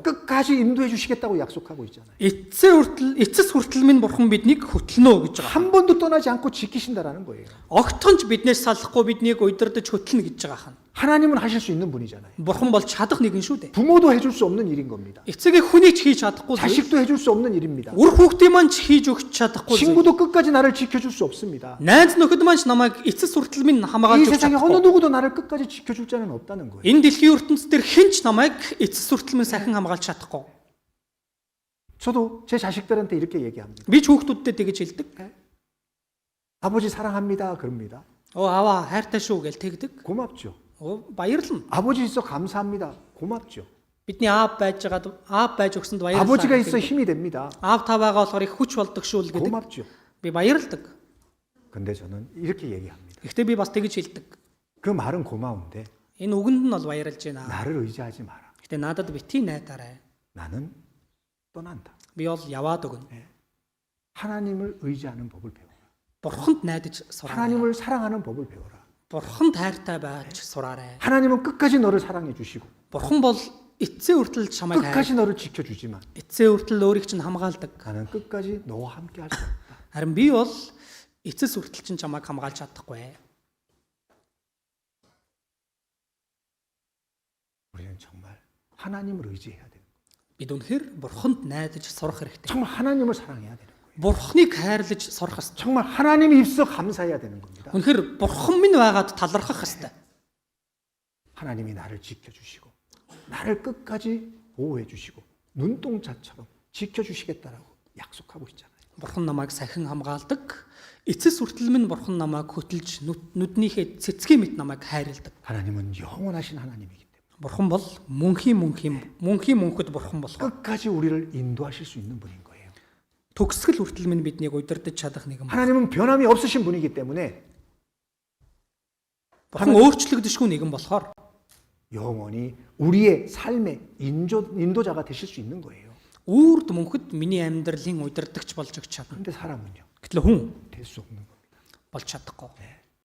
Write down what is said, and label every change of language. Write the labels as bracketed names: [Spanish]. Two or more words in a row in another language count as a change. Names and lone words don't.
[Korean] 끝까지 인도해 주시겠다고 약속하고 있잖아요. [Mongolian] Эцэс хүртэл минь бурхан биднийг хөтлөнө гэж байгаа. [Korean] 한 번도 떠나지 않고 지키신다라는 거예요. [Mongolian] Огтхонч биднээс салахгүй биднийг удирдах хөтлөнө гэж байгаа юм. [Korean] 하나님은 하실 수 있는 분이잖아요. [Mongolian] Бурхан бол чадах нэгэн шүү дээ. [Korean] 부모도 해줄 수 없는 일인 겁니다. [Mongolian] Эцэгээ хүний ч хийж чадахгүй зүйл. [Korean] 자식도 해줄 수 없는 일입니다. [Mongolian] Үр хүүхдийн маань ч хийж өгч чадахгүй зүйл. [Korean] 친구도 끝까지 나를 지켜줄 수 없습니다. [Mongolian] Найз нөхөд маань ч намайг эцэс хүртэл минь [Korean] 이 [Mongolian] хамгаалж өгч [Korean] 세상에 어느 [Mongolian] чадахгүй. [Korean] 누구도 나를 끝까지 지켜줄 자는 없다는 거예요. [Mongolian] Энэ дэлхийн ертөнцийн хэн ч намайг эцэс хүртэл минь сахин хамгаалж чадахгүй. [Korean] 저도 제 자식들한테 이렇게 얘기합니다. [Mongolian] Би ч хүүхдүүдтэй тэгэж хэлдэг. [Korean] 아버지 사랑합니다. 그럽니다. [Mongolian] Аваа хайртай шүү гэж тэгдэг. [Korean] 고맙죠. [Mongolian] Баярлалаа. [Korean] 아버지 있어 감사합니다. 고맙죠. [Mongolian] Бидний аав байж өгсөнд баярлалаа. [Korean] 아버지가 있어 [Mongolian] гэдэг. [Korean] 힘이 됩니다. [Mongolian] Аав та байгаа болохоор их хүч болдог шүү л гэдэг. [Korean] 고맙죠. [Mongolian] Би баярлалдаг. [Korean] 근데 저는 이렇게 얘기합니다. [Mongolian] Гэхдээ би бас тэгэж хэлдэг. [Korean] 그 말은 고마운데 [Mongolian] Энэ үгэнд нь бол баярлж байна. [Korean] 나를 의지하지 마라. [Mongolian] Гэхдээ надад битгий найдаарай. [Korean] 나는 떠난다. [Mongolian] Би бол яваад өгнө. [Korean] 하나님을 의지하는 법을 배워라. [Mongolian] Бурханд найдаж сураарай. [Korean] 하나님을 사랑하는 법을 배워라. [Mongolian] Бурханд хайртай байж сураарай. [Korean] 하나님은 끝까지 너를 사랑해 주시고 [Mongolian] Бурхан бол эцсийн хүртэл чамайг [Korean] 끝까지 너를 지켜주지만 [Mongolian] эцсийн хүртэл өөрийг чинь хамгаалдаг. [Korean] 나는 끝까지 너와 함께 할 수 없다. [Mongolian] Харин би бол эцэс хүртэл чинь чамайг хамгаалж чадахгүй. [Korean] 우리는 정말 하나님을 의지해야 되는 거예요. [Mongolian] Бид үнэхээр Бурханд найдаж сурах хэрэгтэй. [Korean] 정말 하나님을 사랑해야 되는 거예요. [Mongolian] Бурхныг хайрлаж сурах хэрэгтэй. [Korean] 정말 하나님이 있어 감사해야 되는 겁니다. [Mongolian] Үнэхээр Бурхан минь байгаад талархах хэрэгтэй. [Korean] 하나님이 나를 지켜주시고 나를 끝까지 보호해 주시고 눈동자처럼 지켜주시겠다라고 약속하고 있잖아요. [Mongolian] Бурхан намайг сахин хамгаалдаг. Эцэс хүртэл минь Бурхан намайг хөтөлж нүднийхээ цэцгийн мэт намайг хайрладаг. [Korean] 하나님은 영원하신 하나님이기 때문에 [Mongolian] Бурхан бол мөнхийн мөнхөд Бурхан болох. [Korean] 끝까지 우리를 인도하실 수 있는 분인 거예요. [Mongolian] төгсгөл хүртэл минь биднийг удирдах чадах нэгэн. [Korean] 하나님은 변함이 없으신 분이기 때문에 [Mongolian] Бурхан өөрчлөгдөшгүй нэгэн болохоор [Korean] 영원히 우리의 삶의 인도자가 되실 수 있는 거예요. [Mongolian] үрд мөнхөд миний амьдралын удирдагч болж өгч чадна. [Korean] 그런데 사람은요, [Mongolian] Гэтэл хүн [Korean] 될 수 없는 겁니다. [Mongolian] болж чадахгүй.